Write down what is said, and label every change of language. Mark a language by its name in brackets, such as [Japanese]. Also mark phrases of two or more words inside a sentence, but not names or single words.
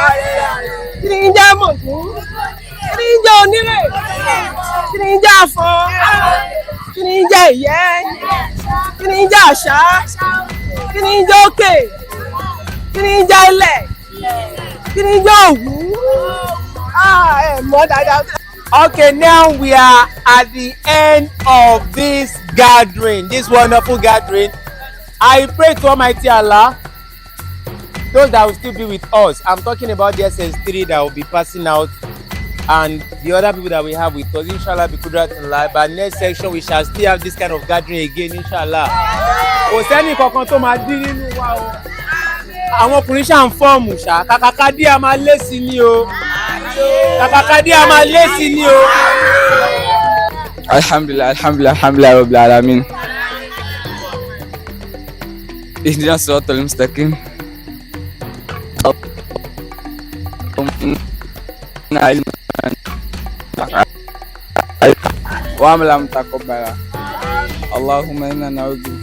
[Yoruba] Kí ni ń jẹ́ mọ̀gún? Kí ni ń jẹ́ onírè? Kí ni ń jẹ́ afọ? Kí ni ń jẹ́ ìyẹ́? Kí ni ń jẹ́ àṣà? Kí ni ń jẹ́ òkè? Kí ni ń jẹ́ ilẹ̀? Kí ni ń jẹ́ òwú? Mọ̀ dáadáa. [English] Okay, now we are at the end of this gathering, this wonderful gathering. I pray to Almighty Allah, those that will still be with us. I'm talking about the SS3 that will be passing out and the other people that we have with us. Inshallah, be kudrat in life. But next section, we shall still have this kind of gathering again, inshallah. [Yoruba] Kò sẹ́ni kankan tó máa dín nínú wa o. Àwọn ọkùnrin ṣáà ń fọ́ọ̀mù ṣá. Kàkàkà dí a máa lé sí ni o. Kàkàkà dí a máa lé sí ni o. [Arabic] الحمد لله الحمد لله الحمد لله رب العالمين. اهدنا الصراط المستقيم وعملا متقبلا اللهم انا نعوذ بك